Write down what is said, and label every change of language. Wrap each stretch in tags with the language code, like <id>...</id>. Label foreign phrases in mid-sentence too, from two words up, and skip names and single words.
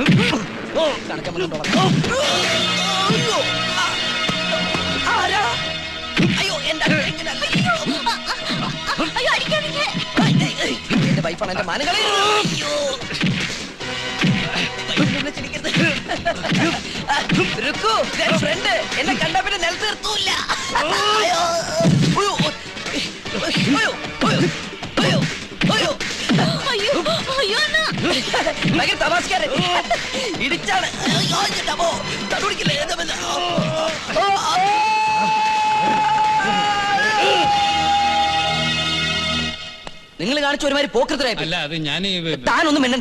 <ml>എന്റെ വൈഫാണ് എന്റെ മാനങ്ങളെ. ഫ്രണ്ട് എന്നെ കണ്ട പിന്നെ നിലത്ത് നിർത്തൂല്ല.</ml> <ta>ஐயோ ஐயோ அண்ணா</ta> <ml>ഭയങ്കര തമാശക്കാരൻ. ഇടിച്ചാണ്. അയ്യോ, എൻ്റെ അമ്മോ. തടുപിടിക്കില്ലേ? എന്താ പിന്നെ? നിങ്ങൾ കാണിച്ച ഒരുമാതിരി പോക്കൃത്തരായി. അല്ല അത് ഞാൻ താനൊന്നും മിണ്ടണ്ട.</ml>